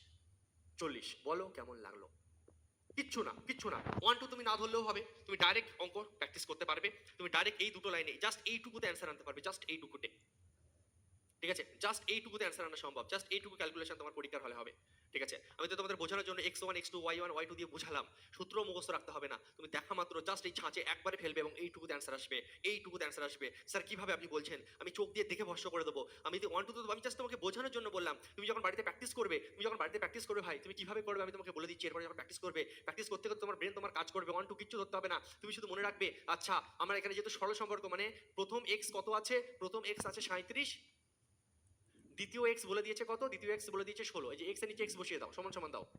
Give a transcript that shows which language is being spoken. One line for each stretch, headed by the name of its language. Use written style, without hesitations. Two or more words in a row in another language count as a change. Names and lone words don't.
Bangla: 40 বলো কেমন লাগলো? কিচ্ছু না, কিচ্ছু না। 1 2 তুমি না ধরলেও হবে, তুমি ডাইরেক্ট অঙ্ক প্র্যাকটিস করতে পারবে, তুমি ডাইরেক্ট এই দুটো লাইনে জাস্ট এইটুকুতে অ্যান্সার আনতে পারবে, জাস্ট এইটুকুতে, ঠিক আছে, জাস্ট এইটুকুতে অ্যান্সার আনা সম্ভব, জাস্ট এইটুকু ক্যালকুলেশন তোমার পরীক্ষার হলে হবে, ঠিক আছে। আমি তো তোমাদের বোঝানোর জন্য x1 x2 y1 y2 দিয়ে বুঝালাম, সূত্র মুখস্থ রাখতে হবে না, তুমি দেখা মাত্র জাস্ট এই ছাঁচে একবারে ফেলবে এবং এইটুকুতে অ্যান্সার আসবে, এইটুকুতে অ্যান্সার আসবে। স্যার কিভাবে আপনি বলছেন, আমি চোখ দিয়ে দেখে ভস্য করে দেবো, আমি যদি 1 2 তো আমি জাস্ট তোমাকে বোঝানোর জন্য বললাম। তুমি যখন বাড়িতে প্র্যাকটিস করবে, তুমি যখন বাড়িতে প্র্যাকটিস করবে ভাই, তুমি কিভাবে করবে আমি তোমাকে বলে দিচ্ছি। এরপরে যখন প্র্যাকটিস করবে, প্র্যাকটিস করতে করতে তোমার ব্রেন তোমার কাজ করবে, 1 2 কিচ্ছু ধরতে হবে না, তুমি শুধু মনে রাখবে আচ্ছা আমার এখানে যেহেতু সরল সম্পর্ক, মানে প্রথম x কত আছে, প্রথম x আছে 37, দ্বিতীয় x বলে দিয়েছে কত, দ্বিতীয় x বলে দিয়েছে 16, এই যে x এর নিচে x বসিয়ে দাও, সমান সমান দাও।